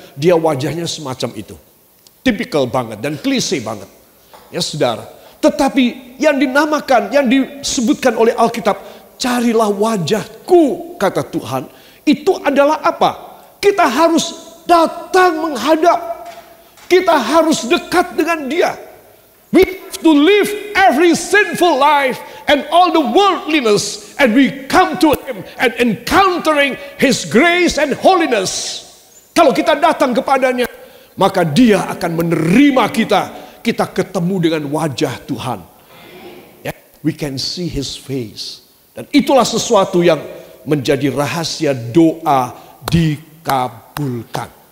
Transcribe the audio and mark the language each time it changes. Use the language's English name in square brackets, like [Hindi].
[Indonesian] Dia wajahnya semacam itu. Tipikal banget dan klise banget. Ya saudara. Tetapi yang dinamakan, yang disebutkan oleh Alkitab, carilah wajahku, kata Tuhan. Itu adalah apa? Kita harus datang menghadap. Kita harus dekat dengan Dia. [English] We have to live every sinful life and all the worldliness, and we come to Him and encountering His grace and holiness. [Indonesian] Kalau kita datang kepadanya, maka Dia akan menerima kita. Kita ketemu dengan wajah Tuhan. Ya, [English] we can see His face. [Indonesian] Dan itulah sesuatu yang menjadi rahasia doa dikabulkan.